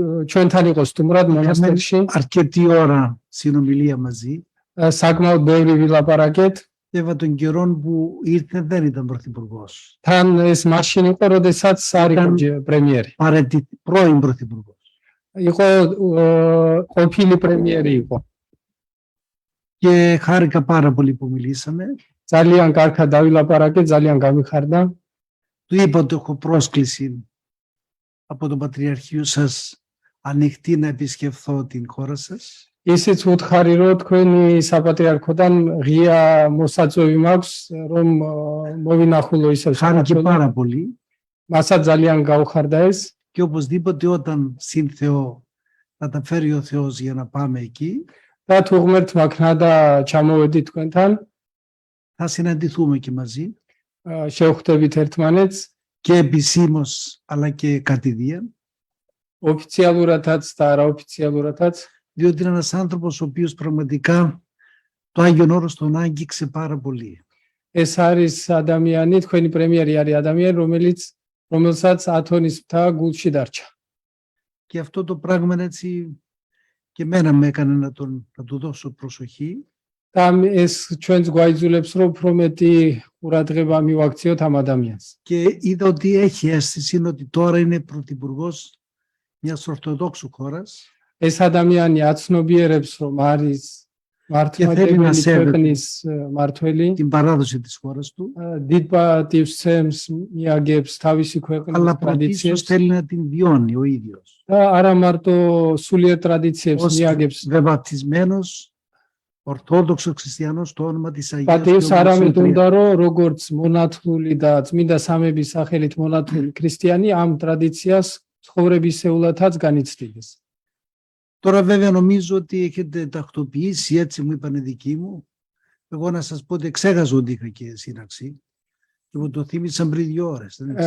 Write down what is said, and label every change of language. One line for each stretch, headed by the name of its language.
Georgian: ჩვენთან იყო სტუმრად მონასტერში.
Greek: Αρκετή ώρα συνομιλία μαζί.
Georgian: საკმაოდ ბევრი ვილაპარაკეთ.
Greek: Βέβαια τον καιρό που ήρθε δεν ήταν πρωθυπουργός.
Georgian: თან ეს მაშინ იყო, როდესაც არ იყო პრემიერი.
Greek: Πρώην πρωθυπουργός.
Georgian: იყო ყოფილი პრემიერი იყო.
Greek: Και χάρηκα πάρα πολύ που μιλήσαμε.
Georgian: ძალიან კარგად დავილაპარაკეთ, ძალიან გამიხარდა.
Greek: Του είπα ότι έχω πρόσκληση από το Πατριαρχείο σας ανοιχτή να επισκεφθώ την χώρα σας.
Georgian: ისიც უთხარი რომ თქვენი საპატრიარქოდან ღია მოსაწვევი მაქვს რომ მოვინახულო ისევ
Greek: Χάρηκε πάρα πολύ.
Georgian: მასაც ძალიან გაუხარდა ეს.
Greek: Και οπωσδήποτε όταν συν Θεό θα τα φέρει ο Θεός για να πάμε εκεί.
Georgian: და თუ ღმერთმა ქნა და ჩამოვედით თქვენთან
Greek: θα συναντηθούμε και μαζί.
Georgian: შევხვდებით ერთმანეთს
Greek: και επισήμως αλλά και κατηδίαν.
Georgian: ოფიციალურადაც და არაოფიციალურადაც.
Greek: Διότι είναι ένας άνθρωπος ο οποίος πραγματικά το Άγιον Όρος τον άγγιξε πάρα πολύ.
Georgian: ეს არის ადამიანი, თქვენი პრემიერი არის ადამიანი, რომელსაც ათონის მთა გულში დარჩა.
Greek: Και αυτό το πράγμα έτσι και εμένα με έκανε να του δώσω προσοχή.
Georgian: და ეს ჩვენს გვაიძულებს რომ უფრო მეტი ყურადღება მივაქციოთ ამ ადამიანს.
Greek: Και είδα ότι έχει αίσθηση ότι τώρα είναι πρωθυπουργός μιας Ορθοδόξου χώρας.
Georgian: ეს ადამიანი აცნობიერებს რომ არის მართლმადიდებელი ქვეყნის მართველი.
Greek: Την παράδοση της χώρας του.
Georgian: დიდ პატივს ცემს, მიაგებს თავისი ქვეყნის
Greek: Αλλά πρωτίστως θέλει να την βιώνει ο ίδιος.
Georgian: და არა მარტო სულიერ ტრადიციებს მიაგებს.
Greek: Βεβαπτισμένος Ορθόδοξος χριστιανός το όνομα της Αγίας
Georgian: პატივს არამედ უნდა რომ როგორც მონათლული და წმინდა სამების სახელით მონათლული ქრისტიანი ამ ტრადიციას ცხოვრებისეულადაც განიცდიდეს.
Greek: Τώρα βέβαια νομίζω ότι έχετε τακτοποιήσει, έτσι μου είπαν οι δικοί μου. Εγώ να σας πω ότι εξέχασα ότι είχα και σύναξη και μου το θύμισαν πριν 2 ώρες.